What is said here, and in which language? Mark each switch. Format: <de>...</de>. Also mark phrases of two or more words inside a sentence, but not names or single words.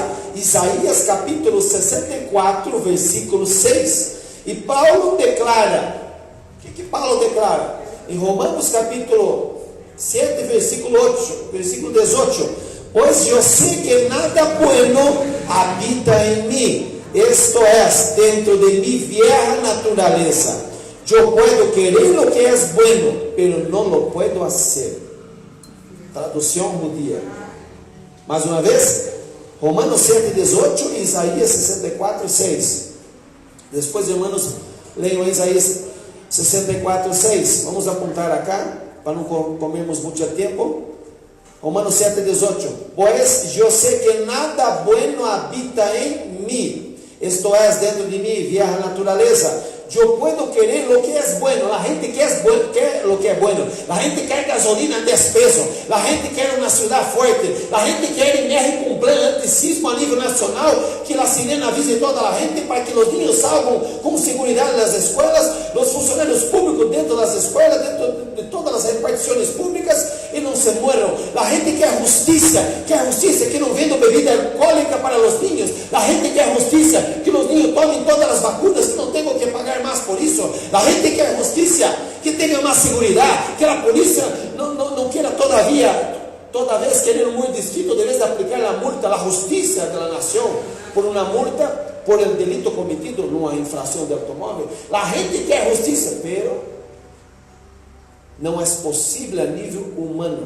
<pt>Isaías capítulo 64, versículo 6. E Paulo declara, o que Paulo declara? Em Romanos capítulo 7, versículo 18. Pois eu sei que nada bueno habita em mim,</pt> <es>esto es, dentro de mi vieja naturaleza. Eu puedo querer lo que es bueno, pero no lo puedo hacer.</es> <pt>Tradução judia. Mais uma vez, Romanos 7, 18 e Isaías 64, 6. Depois, irmãos, leiam Isaías 64, 6. Vamos apontar acá, para não comermos muito tempo. Romanos 7, 18. Pois eu sei que nada bueno habita em mim,</pt> <es>esto es, dentro de mim, vieja naturaleza. Eu puedo querer lo que es bueno. La gente quer lo que es bueno. La gente quer gasolina en 10 pesos. La gente quer una ciudad fuerte. La gente quer en México un plan antisismo a nível nacional, que la sirena avise toda la gente para que los niños salgan con seguridad de las escuelas, los funcionarios públicos dentro de las escuelas, dentro de todas las reparticiones públicas, y no se mueran. La gente quer justicia, que no venda bebida alcohólica para los niños. La gente quer justicia, que los niños tomen todas las vacunas, que no tengan que pagar más por isso.</es> <pt>A gente quer justiça, que tenha mais segurança, que a polícia não queira toda vez querer um distrito, de vez de aplicar a multa, a justiça da nação, por uma multa, por um delito cometido numa infração de automóvel. A gente quer justiça, pero não é possível a nível humano.</pt>